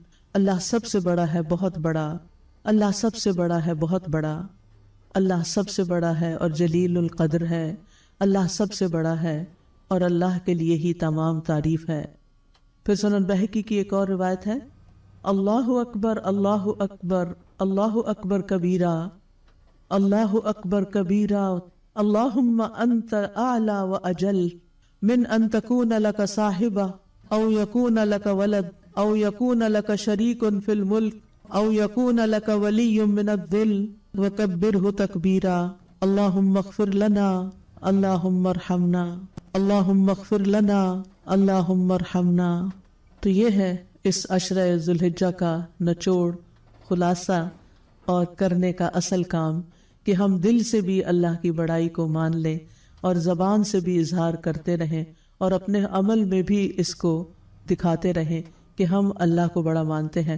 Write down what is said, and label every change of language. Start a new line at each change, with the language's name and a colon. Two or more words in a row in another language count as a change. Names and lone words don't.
Urdu: اللہ سب سے بڑا ہے، بہت بڑا، اللہ سب سے بڑا ہے، بہت بڑا، اللہ سب سے بڑا ہے اور جلیل القدر ہے، اللہ سب سے بڑا ہے اور اللہ کے لیے ہی تمام تعریف ہے. پھر سنن بہقی کی ایک اور روایت ہے،
Arabic: اللہ اکبر، اللہ اکبر، اللہ اکبر کبیرہ، اللہ اکبر کبیرہ، اللہم انت اعلی و اجل من ان تکون لک صاحبہ او یکون لک ولد او یکون لک شریک فی الملک او یکون لک ولی من الذل وکبرہ تکبیرا. اللہم اغفر لنا، اللہم ارحمنا، اللہم اغفر لنا، اللہم ارحمنا.
Urdu: تو یہ ہے اس عشرہ ذو الحجہ کا نچوڑ، خلاصہ اور کرنے کا اصل کام، کہ ہم دل سے بھی اللہ کی بڑائی کو مان لیں اور زبان سے بھی اظہار کرتے رہیں اور اپنے عمل میں بھی اس کو دکھاتے رہیں کہ ہم اللہ کو بڑا مانتے ہیں.